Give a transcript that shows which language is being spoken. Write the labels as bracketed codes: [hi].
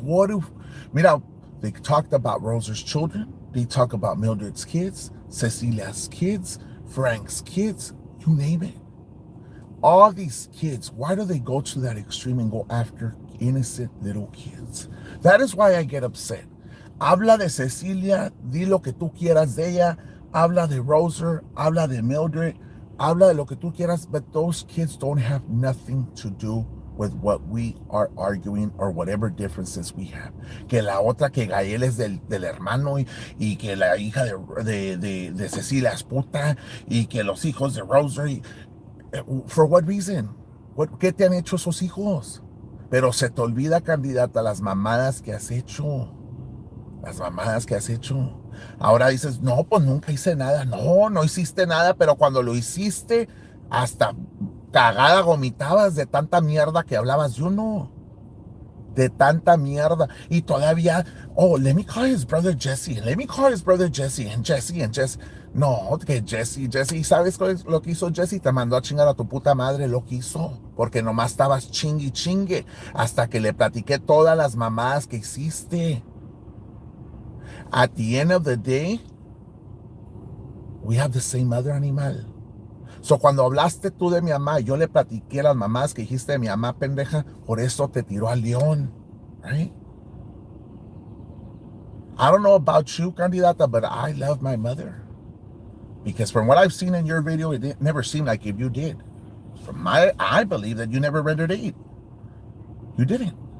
[en] What if, [es] mira, [en] they talked about Rosa's children. They talk about Mildred's kids, Cecilia's kids, Frank's kids, you name it. All these kids, why do they go to that extreme and go after innocent little kids? That is why I get upset. [es] Habla de Cecilia, di lo que tú quieras de ella. Habla de Rosa, habla de Mildred, habla de lo que tú quieras, [en] but those kids don't have nothing to do with what we are arguing or whatever differences we have. [es] Que la otra, que Gael es del hermano y que la hija de Cecilia es puta y que los hijos de Rosa. [en] For what reason? [es] ¿Qué te han hecho esos hijos? Pero se te olvida, candidata, las mamadas que has hecho. Las mamadas que has hecho. Ahora dices, no, pues nunca hice nada. No, no hiciste nada, pero cuando lo hiciste, hasta cagada vomitabas de tanta mierda que hablabas. Yo no. De tanta mierda. Y todavía, [en] oh, let me call his brother Jesse. Let me call his brother Jesse. And Jesse. [es] No, que Jesse. ¿Sabes lo que hizo Jesse? Te mandó a chingar a tu puta madre, lo que hizo. Porque nomás estabas chingue. Hasta que le platiqué todas las mamadas que hiciste. [en] At the end of the day, we have the same mother, animal. [es] So, cuando hablaste tú de mi mamá, yo le platiqué las mamás que dijiste de mi mamá, pendeja, por eso te tiró al león, [en] right? I don't know about you, candidata, but I love my mother. Because from what I've seen in your video, it never seemed like if you did. I believe that you never rendered aid. You didn't.